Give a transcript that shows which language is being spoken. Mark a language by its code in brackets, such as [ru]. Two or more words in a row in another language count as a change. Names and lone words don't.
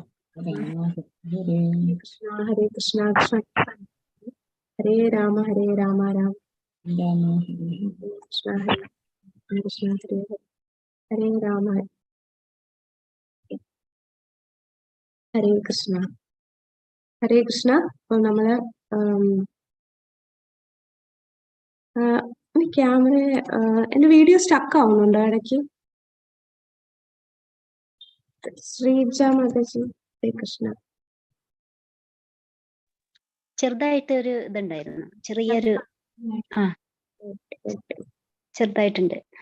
[sa] हरे कृष्ण हरे कृष्ण कृष्ण हरे राम राम कृष्ण हरे कृष्ण हरे राम हरे कृष्ण हरे कृष्ण. [ml] അപ്പോൾ നമ്മള് ക്യാമറ എന്റെ [en] video stuck [ml] ആവുന്നുണ്ടോ ഇടയ്ക്ക്? ശ്രീജ മാതാജി ഹരേ കൃഷ്ണ. ചെറുതായിട്ട് ഒരു ഇതുണ്ടായിരുന്നു, ചെറിയൊരു ചെറുതായിട്ടുണ്ട്.